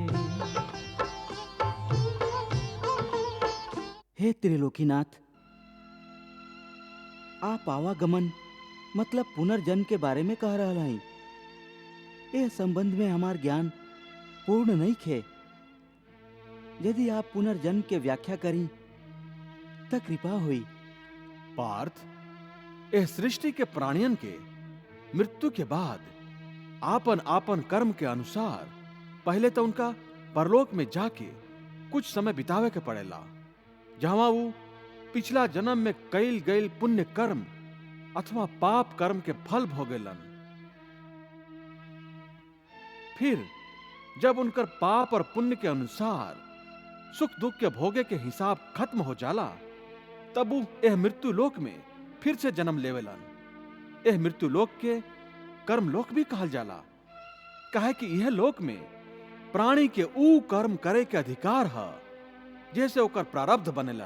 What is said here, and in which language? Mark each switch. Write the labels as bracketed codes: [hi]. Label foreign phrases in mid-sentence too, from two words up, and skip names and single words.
[bho] हे त्रिलोकीनाथ, आप आवागमन मतलब पुनर्जन्म के बारे में कह रहा हई। यह संबंध में हमार ज्ञान पूर्ण नहीं खे। यदि आप पुनर्जन्म के व्याख्या करी त कृपा हुई। पार्थ, यह सृष्टि के प्राणियन के मृत्यु के बाद आपन आपन कर्म के अनुसार पहले तो उनका परलोक में जाके कुछ समय बितावे के पड़ेला, जहां वो पिछला जन्म में कईल गईल पुण्य कर्म अथवा पाप कर्म के फल भोगेलन। फिर जब उनकर पाप और पुण्य के अनुसार सुख दुख के भोगे के हिसाब खत्म हो जाला, तब वो यह मृत्यु लोक में फिर से जन्म लेवेलन। यह मृत्यु लोक के कर्म लोक भी कहल जाला, काहे कि यह लोक में प्राणी के ऊ कर्म करे के अधिकार है जैसे ओकर प्रारब्ध बनेला।